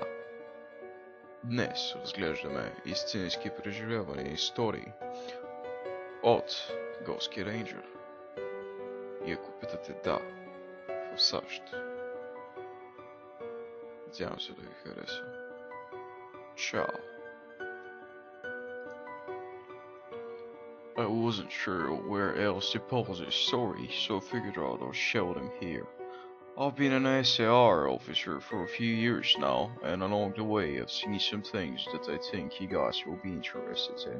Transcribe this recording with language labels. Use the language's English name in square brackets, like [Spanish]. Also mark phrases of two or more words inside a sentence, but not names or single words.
[Bulgarian] Днес разглеждаме истински преживявания и истории от Горски рейнджър. И ако питате да, в САЩ. Надявам се да ви хареса. Чао! [English] I wasn't sure where else to pose this story, so figured out I'll show them here. I've been an SAR officer for a few years now, and along the way I've seen some things that I think you guys will be interested in.